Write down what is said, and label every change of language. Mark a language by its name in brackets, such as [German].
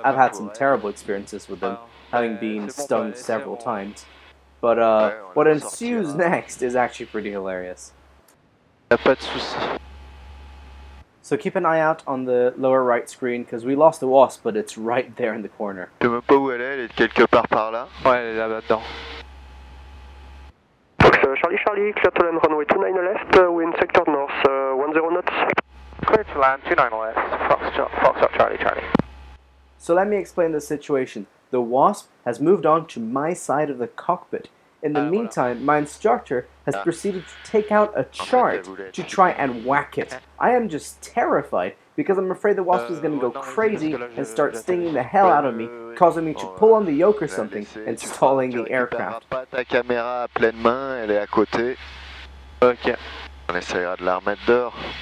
[English] I've had some terrible experiences with them, having been stung several times. But what ensues next is actually pretty hilarious. [French] Pas de souci. [English] So keep an eye out on the lower right screen because we lost the wasp, but it's right there in the corner. [French] Je sais même pas où elle est quelque part par là. Ouais, elle est là-dedans. [English] Fox Charlie Charlie, clear to land runway 29 left, wind sector north, 10 knots. Clear to land 29 left, Foxtrot Charlie Charlie. So let me explain the situation. The wasp has moved on to my side of the cockpit. In the meantime, my instructor has proceeded to take out a chart to try and whack it. I am just terrified because I'm afraid the wasp is going to go crazy and start stinging the hell out of me, causing me to pull on the yoke or something and stalling the aircraft. [French] Ta caméra à pleine main, elle est à côté. Ok. On essaiera de la remettre dehors.